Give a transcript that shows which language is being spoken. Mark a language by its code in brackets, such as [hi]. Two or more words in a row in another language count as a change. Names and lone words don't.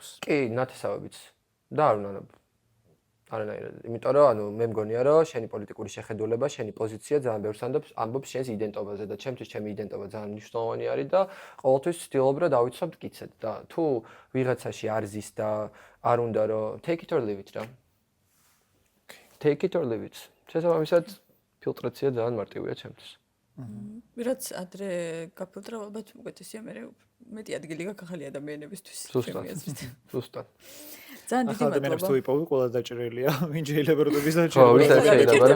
[ka] კი, ნათესავებიც. და არ უნდა არანაირად. იმიტომ რომ ანუ მე მგონია რომ შენი პოლიტიკური შეხედულება, შენი პოზიცია ძალიან ბევრს ამბობს შენს იდენტობაზე და ჩემთვის ჩემი იდენტობა ძალიან მნიშვნელოვანი არის და ყოველთვის ვცდილობ რომ დავიცვავ მტკიცედ და თუ ვიღაცაში არ ზის და არ უნდა რომ [en] take it or leave it [ka] რა. [en] Take it or leave it. [ka] შესაბამისად ფილტრაცია ძალიან მარტივია ჩემთვის. ვიღაც ადრე გაფილტრა ალბათ უკეთესია მე მეტი ადგილი გაქვს ახალი ადამიანებისთვის. ზუსტად. ძალიან დიდი ადამიანებს თუ იპოვი ყველა დაჭრილია, ვინ შეიძლება რომ ხო, დაჭრილი. ვისაც შეიძლება,